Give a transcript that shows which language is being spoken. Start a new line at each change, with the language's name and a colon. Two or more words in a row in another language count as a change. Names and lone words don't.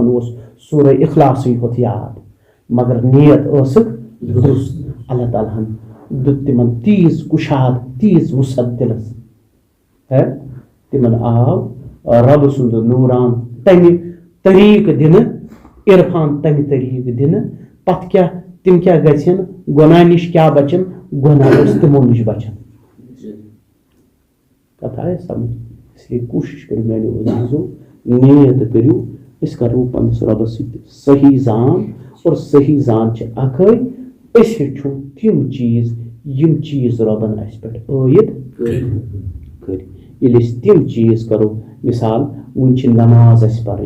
Kashmiri: اوس سورہ اخلاصٕے ہوت یاد مگر نیت ٲسٕکھ درُست اللہ تعالیٰ ہن دیُت تِمن تیٖژ کُشاد تیٖژ وُسعت دِلس تِمن آو رۄبہٕ سُنٛد نوٗران تمہِ طریٖقہٕ دِنہٕ عرفان تمہِ طریٖقہٕ دِنہٕ پتہٕ کیٛاہ تِم کیٛاہ گژھن گۄناہ نِش کیٛاہ بچن گۄناہ ٲسۍ تِمو نِش بچن کتھ آیا سمجھ
Urdu: اس لیے
Kashmiri: کوٗشِش کٔرِو میٲنیو عزیٖزو نیت کٔرِو أسۍ کرو پننِس رۄبس سۭتۍ صحیح زان اور صحیح زان چھِ اکھٕے أسۍ ہیٚچھو تِم چیٖز یم چیز رۄبن اَسہِ پٮ۪ٹھ عٲید کٔرۍ ییٚلہِ أسۍ تِم چیٖز کرو مثال وٕنۍ چھِ نماز اَسہِ پرٕنۍ